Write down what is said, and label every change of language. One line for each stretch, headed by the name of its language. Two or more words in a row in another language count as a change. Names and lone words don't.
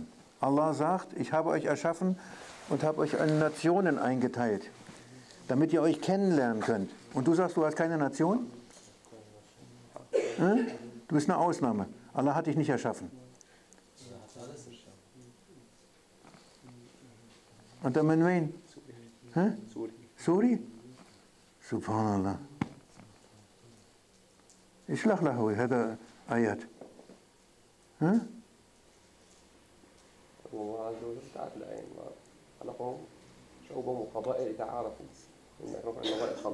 German: Allah sagt, ich habe euch erschaffen und habe euch in Nationen eingeteilt, damit ihr euch kennenlernen könnt. Und du sagst, du hast keine Nation? Hm? Du bist eine Ausnahme. Allah hat dich nicht erschaffen. Und dann mit wen?
Arabic: سوري سبحان الله اشرح له هذا آيات ها الله عز وجل تعالى الآية خلقهم شعوبا وقبائل لتعارفوا إن أكرمكم عند الله أتقاكم.